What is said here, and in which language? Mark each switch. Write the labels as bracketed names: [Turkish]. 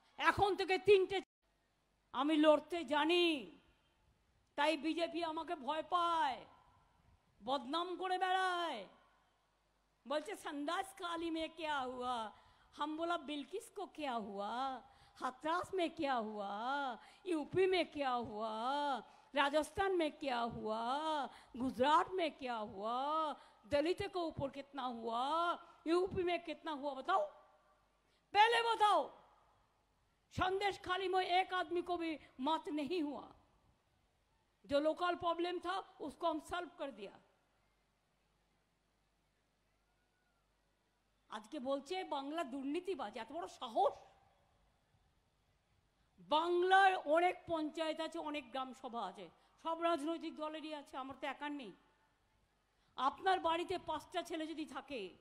[Bangla] এখন থেকে 3টে আমি লড়তে জানি, তাই বিজেপি আমাকে ভয় পায়, বদনাম করে বেড়ায়, বলছে [Hindi] संडास काली में क्या हुआ। हम बोला बिल्किस को क्या हुआ, हाथरस में क्या हुआ, यूपी में क्या हुआ, राजस्थान में क्या हुआ, गुजरात में क्या हुआ, दलित के ऊपर कितना हुआ, यूपी में कितना हुआ, बताओ, पहले बताओ। संदेश खाली में एक आदमी को भी मौत नहीं हुआ। जो लोकल प्रॉब्लम था उसको हम सॉल्व कर दिया। [Bangla] আজকে বলছে বাংলা দুর্নীতিবাজ, এত বড় সাহস! বাংলার অনেক পঞ্চায়েত আছে, অনেক গ্রাম সভা আছে, সব রাজনৈতিক দলেরই আছে, আমার তো একার নেই। আপনার বাড়িতে 5টা ছেলে যদি থাকে,